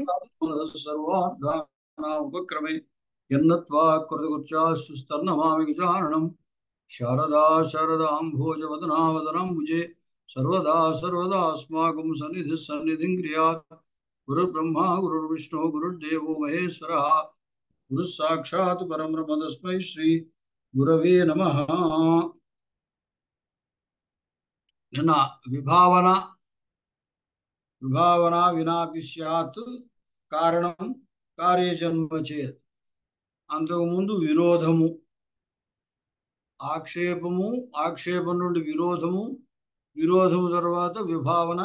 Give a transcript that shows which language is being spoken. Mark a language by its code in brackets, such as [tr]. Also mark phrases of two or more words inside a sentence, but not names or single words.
[sa] सर्वार्थानामुपक्रमे यन्नत्वा कृतकृत्यास्तुस्तन्नमामि गजाननं शारदा शारदाम्भोजवदनावदनाम्बुजे सर्वदा सर्वदास्माकं सन्निधिः सन्निधिं क्रियात् गुरुर्ब्रह्मा गुरुर्विष्णु गुरुर्देवो महेश्वरः गुरुः साक्षात् परब्रह्म तस्मै श्री गुरवे नमः। నిన్న విభావన విభావన వినాపి స్యాత్ కారణం కార్యజన్మ చేత్. [te] అంతకుముందు విరోధము, ఆక్షేపము, ఆక్షేపం నుండి విరోధము, విరోధము తర్వాత విభావన.